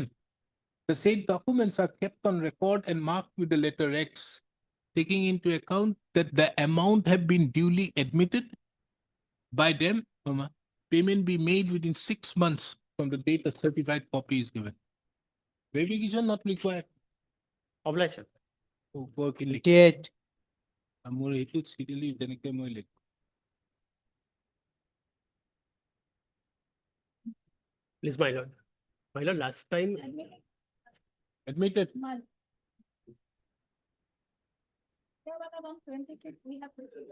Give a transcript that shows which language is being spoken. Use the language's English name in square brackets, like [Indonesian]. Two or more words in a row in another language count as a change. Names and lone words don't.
[English] The said documents are kept on record and marked with the letter X, taking into account that the amount have been duly admitted by them, payment be made within 6 months from the date a certified copy is given. Verification not required. Obliged, sir. [Assamese] ওপৰখিনি লিখি 58. মোৰ এইটোত চিৰিয়েলি যেনেকে মই লিখো [English] Please, my lord. My lord, last time. Admitted. There were around 20 kids we have received.